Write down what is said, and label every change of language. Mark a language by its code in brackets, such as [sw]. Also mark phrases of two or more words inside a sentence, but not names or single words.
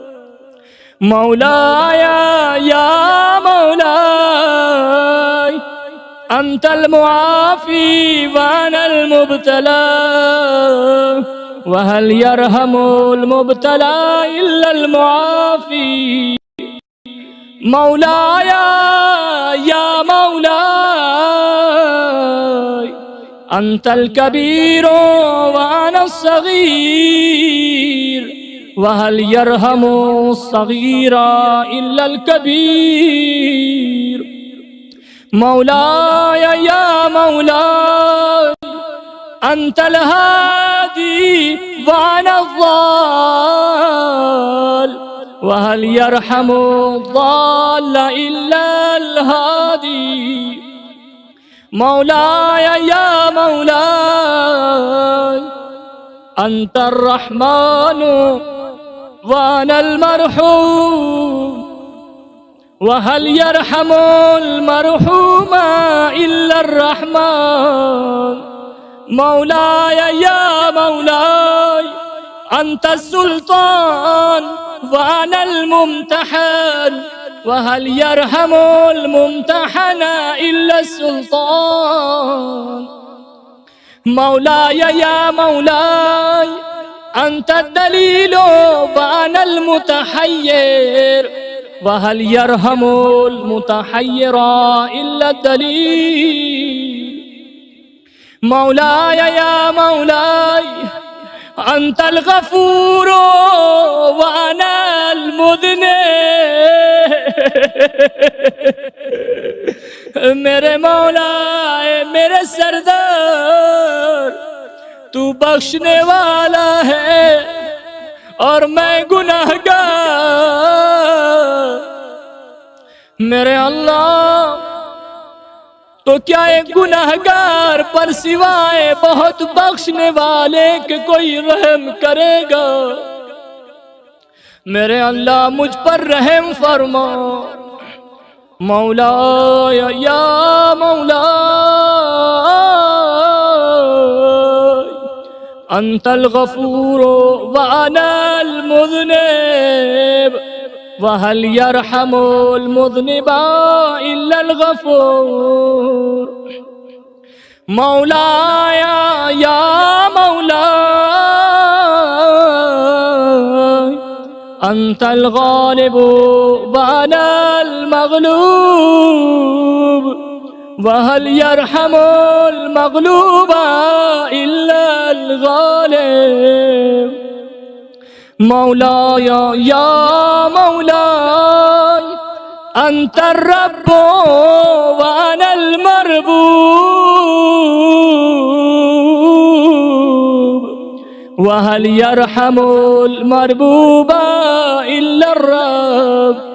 [ar] مولاي يا مولاي، أنت المعافي وأنا المبتلى، وهل يرحم المبتلى إلا المعافي. مولاي يا مولاي، أنت الكبير وأنا الصغير، وهل يرحم الصغير إلا الكبير. مولاي يا مولاي، أنت الهادي وأنا الضال، وهل يرحم الضال إلا الهادي. مولاي يا مولاي، أنت الرحمن وأنا المرحوم، وهل يرحم المرحوم إلا الرحمن. مولاي يا مولاي، أنت السلطان وأنا الممتحن، وهل يرحم الممتحن إلا السلطان. مولاي يا مولاي، أنت الدليل وأنا المتحير، وهل يرحم المتحير إلا الدليل. مولاي يا مولاي، أنت الغفور وأنا المذنب. [hi] मेरे मौला, मेरे सरदार, तू बख्शने वाला है और मैं गुनाहगार। मेरे अल्लाह, तो क्या एक गुनाहगार पर सिवाय बहुत बख्शने वाले के कोई रहम करेगा? मेरे अल्लाह, मुझ पर रहम फरमा। [ar] مولاي يا مولاي, أنت الغفور وأنا المذنب، وهل يرحم المذنب إلا الغفور. مولاي يا مولاي, أنت الغالب وأنا المغلوب، وهل يرحم المغلوب إلا الغالب. مولاي يا مولاي أنت الرب وأنا المربوب، وهل يرحم المربوب إلا الرب.